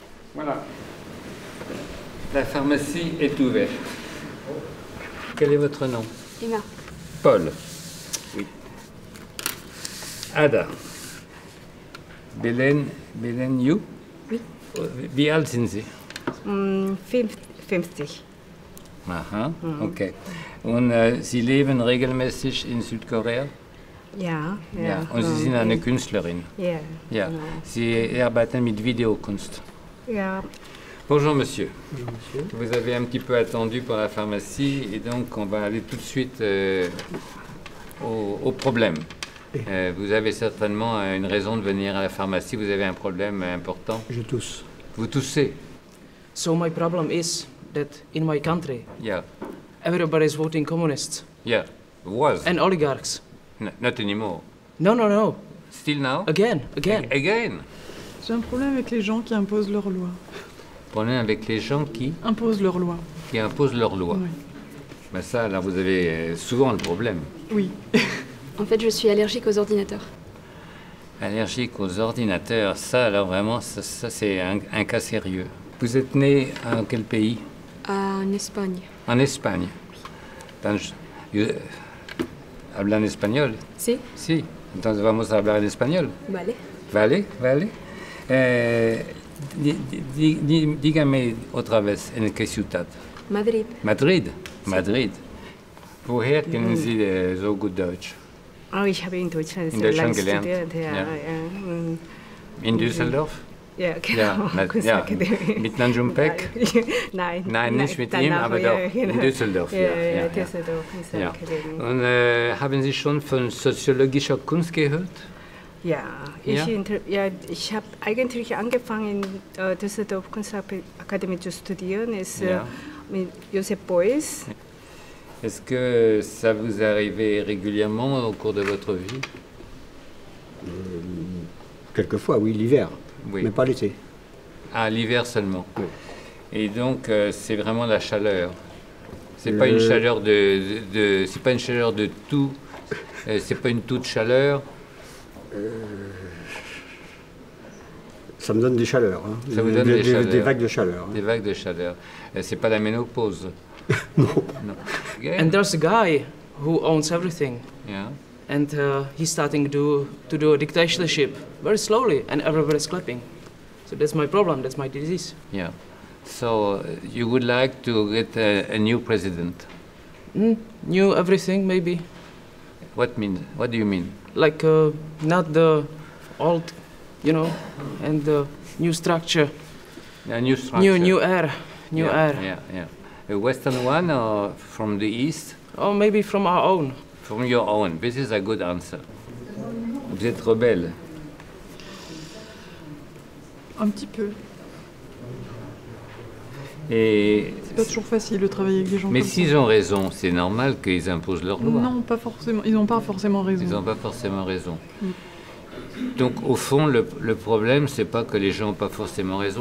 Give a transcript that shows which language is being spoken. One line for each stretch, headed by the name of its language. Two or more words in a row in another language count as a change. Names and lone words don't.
French: Voilà. La pharmacie est ouverte. Quel est votre nom? Emma. Paul. Oui. Ada.
English: Belen, you?
French: Oui.
German: Wie alt sind Sie? 50. Aha, okay. Und Sie leben regelmäßig in Südkorea? Ja, ja. Ja. Und Sie sind eine Künstlerin? Ja. Ja. Genau. Sie arbeiten mit Videokunst? Ja.
French: Bonjour monsieur. Bonjour monsieur. Vous avez un petit peu attendu pour la pharmacie et donc on va aller tout de suite au problème. Vous avez certainement une raison de venir à la pharmacie, vous avez un problème important. Je tousse. Vous toussez?
English: So my problem is that in my country, Yeah. everybody is voting communists Yeah. Was. and oligarchs. Not anymore. No, no, no. Still now? Again, again. Again.
French: J'ai un problème avec les gens qui imposent leurs lois. Problème avec les gens qui Imposent leurs lois. imposent leurs lois. Oui. Ben ça, là, vous avez souvent le problème. Oui. En fait, je suis allergique aux ordinateurs. Allergique aux ordinateurs, ça, alors vraiment, ça c'est un cas sérieux. Vous êtes né en quel pays? En Espagne. En Espagne.
Spanish: ¿Hablan español? Sí. Sí. Entonces vamos a hablar en español. Vale. Vale, vale. Dígame otra vez, ¿en qué ciudad? Madrid. Madrid. Madrid.
German: Woher kennen Sie so gut Deutsch? Oh, ich habe in Deutschland In sehr Deutschland lange gelernt. studiert. Ja, Ja. ja. In Düsseldorf? Ja, genau. Ja, Kunstakademie. mit Nanjumpek? Nein. Nein, nicht mit ihm, danach, aber ja, doch. genau. In Düsseldorf. Ja, Düsseldorf. Ja. Kunstakademie. Und haben Sie schon von soziologischer Kunst gehört? Ja, Ja? ich habe eigentlich angefangen, in Düsseldorf Kunstakademie zu studieren, ist Ja. mit Josep Beuys.
French: Est-ce que ça vous arrivait régulièrement au cours de votre vie? Quelquefois, oui, l'hiver, Oui. mais pas l'été. À l'hiver seulement. Oui. Et donc c'est vraiment la chaleur. C'est pas une chaleur c'est pas une chaleur de tout. C'est pas une toute chaleur. Ça me donne des chaleurs. Hein. Ça vous donne des chaleurs. Des vagues de chaleur. Hein. Des vagues de chaleur. C'est pas la ménopause. Non. Non.
English: And there's a guy who owns everything. Yeah. And he's starting to do a dictatorship very slowly, and everybody's clapping. So that's my problem, that's my disease. Yeah. So you would like to get a new president? New everything, maybe. What do you mean? Like not the old, you know, and the new structure. A new structure. New air. New yeah, air. Yeah, yeah. A Western one or from the East? Or maybe from our own. From your own. This is a good answer.
French: Vous êtes rebelle. Un petit peu. Et C'est pas toujours facile de travailler avec des gens mais comme ça. s'ils ont raison, c'est normal qu'ils imposent leurs lois. Non, pas forcément. Ils n'ont pas forcément raison. Ils n'ont pas forcément raison. Donc au fond, le problème, c'est pas que les gens n'ont pas forcément raison.